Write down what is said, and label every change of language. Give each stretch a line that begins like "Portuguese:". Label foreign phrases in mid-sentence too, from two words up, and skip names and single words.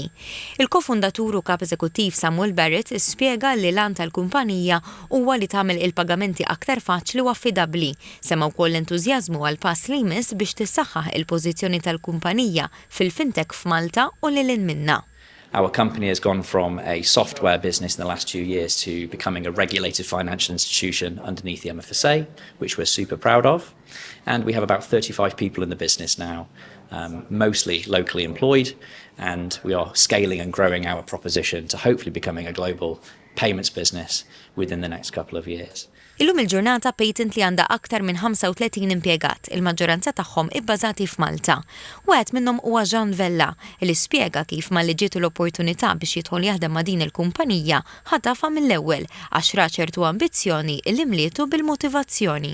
Maltese: Il-kofundatur u kap eżekuttiv Samuel Barrett ispjega li l-għan tal-kumpanija huwa li tagħmel il-pagamenti aktar faċli u affidabbli, semma wkoll entużjażmu għal pass li jmiss biex tissaħħaħ il-pożizzjoni tal-kumpanija fil-fintech f'Malta u lil minna.
English: Our company has gone from a software business in the last 2 years to becoming a regulated financial institution underneath the MFSA, which we're super proud of. And we have about 35 people in the business now, mostly locally employed, and we are scaling and growing our proposition to hopefully becoming a global payments business within the next couple of years.
Maltese: Illum il-ġurnata Patently għandha aktar minn 35 impjegat, il-maġġoranza tagħhom ibbażati f'Malta. Wieħed minnhom huwa Jean Vella, li spjega kif ma liġiet l-opportunità biex jidħol jaħdem ma' din il-kumpanija ħadafha mill-ewwel għax ra ċertu ambizzjoni li mlietu bil-motivazzjoni.